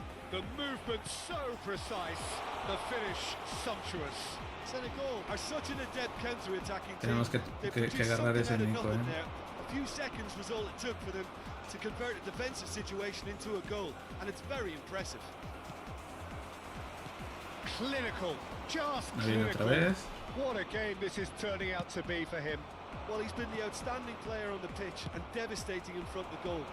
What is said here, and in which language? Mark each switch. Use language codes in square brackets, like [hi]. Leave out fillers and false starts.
[en] The movement so precise, the finish sumptuous. Senegal are such an adept counter-attacking team. [es] Tenemos que agarrar ese Nico, eh. [en] A few seconds was all it took for them to convert a defensive situation into a goal, and it's very impressive. Clinical, just [es] Ahí viene otra [en] clinical. [es] vez. [en] What a game this is turning out to be for him. Well, he's been the outstanding player on the pitch and devastating in front of the goal.